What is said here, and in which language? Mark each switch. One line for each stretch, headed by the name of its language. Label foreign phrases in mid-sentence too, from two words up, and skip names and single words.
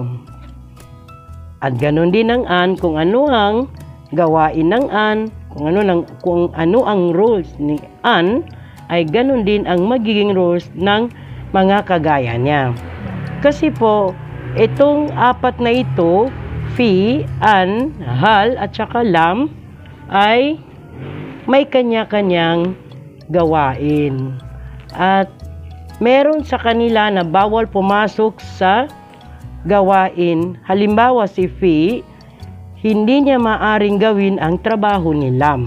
Filipino: At ganun din ang an, kung ano ang gawain ng an, kung ano ang rules ni an, ay ganun din ang magiging rules ng mga kagaya niya. Kasi po, itong apat na ito, fi, an, hal, at saka lam, ay may kanya-kanyang gawain. At meron sa kanila na bawal pumasok sa gawain. Halimbawa si fi, hindi niya maaring gawin ang trabaho ni lam.